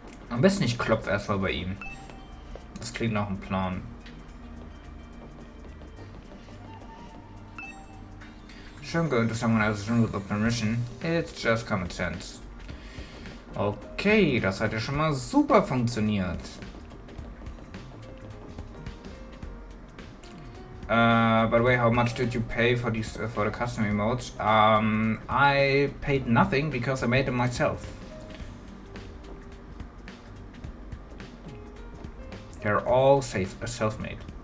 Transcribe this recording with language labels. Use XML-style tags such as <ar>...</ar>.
<de>Am besten ich klopfe erstmal bei ihm. Das klingt nach einem Plan.</de> <en>Shouldn't go into someone else's room without permission. It's just common sense.</en> <de>Okay, das hat ja schon mal super funktioniert.</de> <en>By the way, how much did you pay for these for the custom emotes? I paid nothing because I made them myself. They're all self-made.</en>